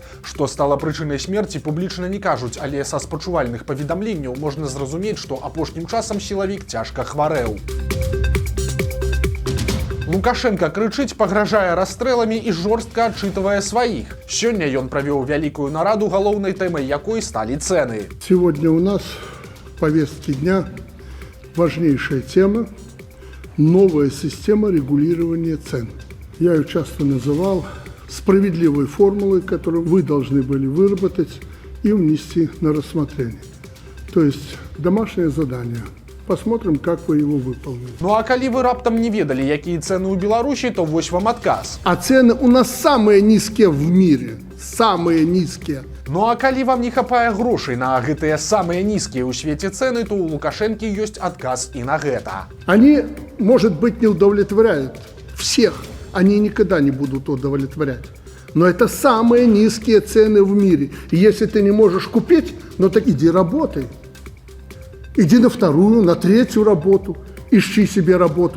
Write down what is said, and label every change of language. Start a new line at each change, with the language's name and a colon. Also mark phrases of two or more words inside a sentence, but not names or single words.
Belarusian: Што стала прычынай смерці, публічна не кажуць, але са спачувальных паведамленняў можна зразумець, што апошнім часам сілавік цяжка хварэў. Лукашенка крычыць, пагражае расстрэламі і жорстка адчытвае сваіх. Сёння ён правёў вялікую нараду, галоўнай тэмай якой сталі цэны.
Russian: Сегодня у нас в повестке дня важнейшая тема – новая система регулирования цен. Я ее часто называл справедливой формулой, которую вы должны были выработать и внести на рассмотрение. То есть домашнее задание. Посмотрим, как вы его выполнили.
Belarusian: Ну а калі вы раптам не ведалі, якія цэны ў Беларусі, то вось вам адказ.
Russian: А цены у нас самые низкие в мире. Самые низкие.
Belarusian: Ну а калі вам не хапае грошай на гэтыя самыя нізкія ў свеце цэны, то у Лукашэнкі ёсць адказ і на гэта.
Russian: Они, может быть, не удовлетворяют всех. Они никогда не будут удовлетворять. Но это самые низкие цены в мире. И если ты не можешь купить, ну так иди работай. Иди на вторую, на третью работу, ищи себе работу.